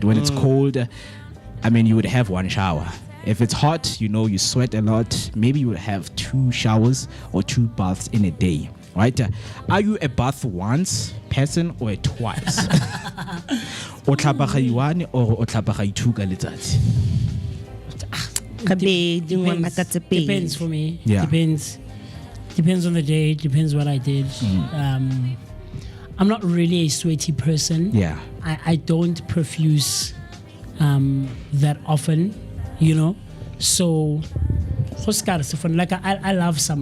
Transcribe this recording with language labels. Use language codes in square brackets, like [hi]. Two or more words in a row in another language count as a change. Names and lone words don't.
[en] When it's cold, I mean, you would have one shower. If it's hot, you sweat a lot, maybe you would have 2 showers or 2 baths in a day, right? Are you a bath once person or a twice? [tn] O tlhapaga i-one or o tlhapaga i-two ka letsatsi? [en] Depends for me. Yeah. Depends on the day. Depends what I did. I'm not really a sweaty person. Yeah. I don't profuse that often, So, like I love summer.